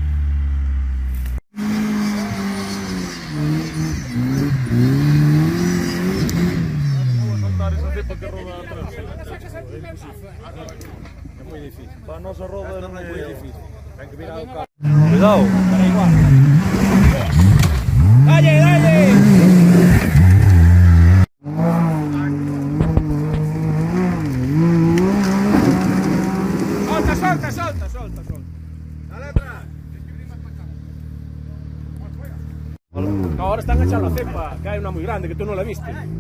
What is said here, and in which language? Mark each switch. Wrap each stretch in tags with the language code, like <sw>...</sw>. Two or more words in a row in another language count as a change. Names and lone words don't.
<gl>Non vou soltar esa cepa que roda atrás. É moi difícil. Para a nosa roda non é Moi difícil. Ten que virar o carro. Cuidado. Para igual. Dalle, dalle. Solta.</gl> <es>Dale atrás. Ahora están echando la cepa, que hay una muy grande que tú no la viste.</es>